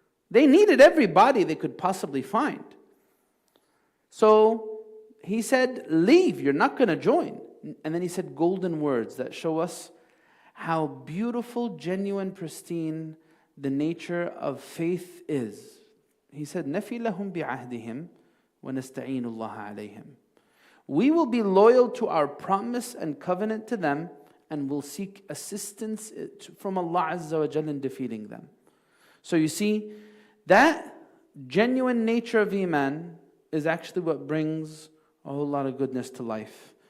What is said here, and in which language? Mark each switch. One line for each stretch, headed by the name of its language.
English: They needed everybody they could possibly find. So he said, leave, you're not going to join. And then he said golden words that show us how beautiful, genuine, pristine the nature of faith is. He said,
Arabic: نَفِي لَهُمْ بِعَهْدِهِمْ وَنَسْتَعِينُ اللَّهَ عَلَيْهِمْ.
English: We will be loyal to our promise and covenant to them, and will seek assistance from Allah Azza wa Jalla in defeating them. So you see, that genuine nature of Iman is actually what brings a whole lot of goodness to life.